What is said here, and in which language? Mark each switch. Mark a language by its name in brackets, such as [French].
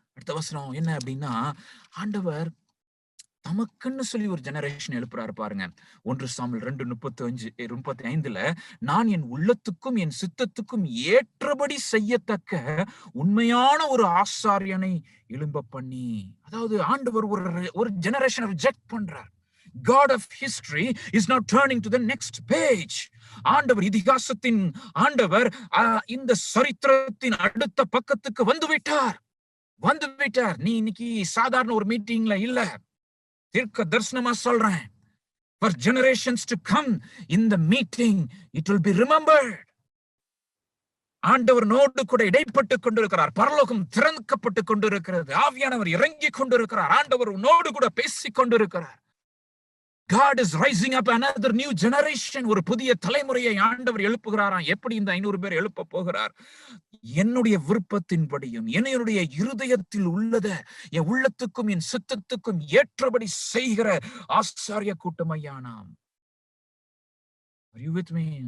[Tamil] அடுத்த வசனம் என்ன அப்படின்னா, ஆண்டவர் தமக்குன்னு சொல்லி ஒரு ஜெனரேஷன் எழுப்புறாரு பாருங்க. 1 சாமுவேல் 2:35 நான் என் உள்ளத்துக்கும் என் சித்தத்துக்கும் ஏற்றபடி செய்யத்தக்க உண்மையான ஒரு ஆசாரியனை எழும்ப பண்ணி. அதாவது ஆண்டவர் ஒரு ஜெனரேஷனை ரிஜெக்ட் பண்றார். [English] God of history is now turning to the next page. [Tamil] ஆண்டவர் இதிகாசத்தின் ஆண்டவர் இந்த சரித்திரத்தின் அடுத்த பக்கத்துக்கு வந்து விட்டார். நீ இன்னைக்கு சாதாரண ஒரு மீட்டிங்ல இல்ல, தீர்க்க தரிசனமா சொல்றேன். [English] For generations to come in the meeting it will be remembered. [Tamil] ஆண்டவர் நோடு கூட இடைப்பட்டு கொண்டிருக்கிறார். பரலோகம் திறக்கப்பட்டு கொண்டிருக்கிறது. ஆவியானவர் இறங்கி கொண்டிருக்கிறார். ஆண்டவர் நோடு கூட பேசிக் கொண்டிருக்கிறார். [English] God is rising up another new generation. [Tamil] ஒரு புதிய தலைமுறையை ஆண்டவர் எழுப்புகிறாராம். எப்படி இந்த 500 பேர் எழுப்ப போகிறார்? என்னுடைய விருப்பத்தின்படியும் என்னுடைய இருதயத்தில் உள்ளத என் உள்ளத்துக்கும் என் சித்தத்துக்கும் ஏற்றபடி செய்கிற ஆசாரிய கூட்டம் ஐயா நாம். [English] Are you with me?